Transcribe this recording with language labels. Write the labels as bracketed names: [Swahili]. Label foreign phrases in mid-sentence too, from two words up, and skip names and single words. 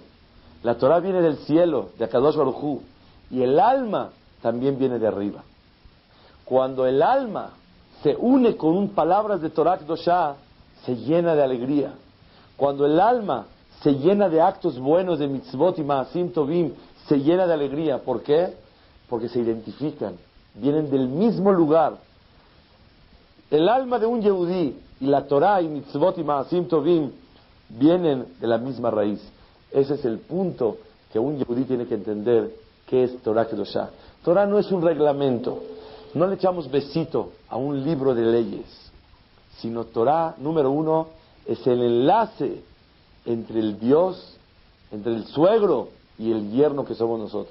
[Spanish] La Torah viene del cielo, de [Hebrew] הקדוש ברוך הוא, [Spanish] y el alma también viene de arriba. Cuando el alma se une con palabras de [Hebrew] תורה קדושה, [Spanish] se llena de alegría. Cuando el alma se llena de actos buenos, de mitzvot y [Hebrew] מעשים טובים, [Spanish] se llena de alegría. ¿Por qué? Porque se identifican, vienen del mismo lugar. El alma de un yehudí y la Torah y mitzvot y [Hebrew] מעשים טובים [Spanish] vienen de la misma raíz. Ese es el punto que un yehudí tiene que entender qué es [Hebrew] תורה קדושה. [Spanish] Torah no es un reglamento, no le echamos besito a un libro de leyes, sino Torah, número uno, es el enlace entre el Dios, entre el suegro y el yerno que somos nosotros.